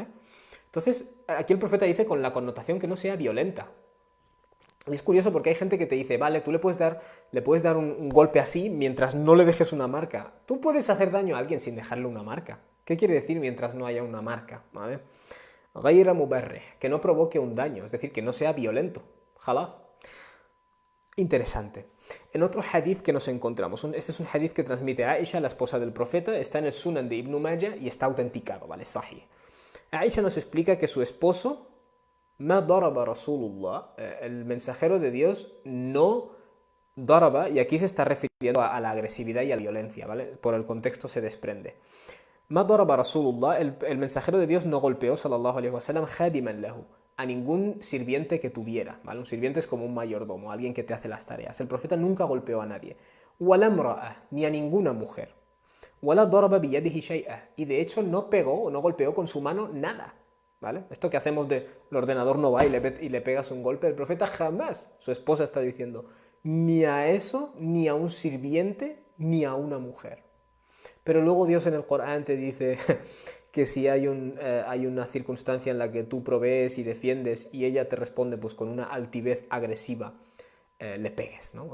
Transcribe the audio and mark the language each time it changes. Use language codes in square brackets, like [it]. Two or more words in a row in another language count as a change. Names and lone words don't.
[es] Entonces, aquí el profeta dice con la connotación que no sea violenta. Y es curioso porque hay gente que te dice, vale, tú le puedes dar un golpe así mientras no le dejes una marca. Tú puedes hacer daño a alguien sin dejarle una marca. ¿Qué quiere decir mientras no haya una marca? ¿Vale? [ar] غير مبرح, [es] que no provoque un daño, es decir, que no sea violento. Jalás. Interesante. En otro hadith que nos encontramos, este es un hadith que transmite Aisha, la esposa del profeta, está en el Sunan de Ibn Majah y está autenticado, ¿vale? Sahih. Aisha nos explica que su esposo, [ar] ما ضرب رسول الله, [es] el mensajero de Dios, no daraba, y aquí se está refiriendo a la agresividad y a la violencia, ¿vale? Por el contexto se desprende. [ar] ما ضرب رسول الله, [es] el mensajero de Dios no golpeó, [ar] صلى الله عليه وسلم خادما له, [es] a ningún sirviente que tuviera, ¿vale? Un sirviente es como un mayordomo, alguien que te hace las tareas. El profeta nunca golpeó a nadie. [ar] ولا امرأة, [es] ni a ninguna mujer. [ar] ولا ضرب بيده شيئا, [es] y de hecho no pegó o no golpeó con su mano nada, ¿vale? Esto que hacemos de el ordenador no va y le pegas un golpe, el profeta jamás, su esposa está diciendo, ni a eso, ni a un sirviente, ni a una mujer. pero luego Dios en el Corán te dice que si hay una circunstancia en la que tú provees y defiendes y ella te responde pues con una altivez agresiva, le pegues, ¿no?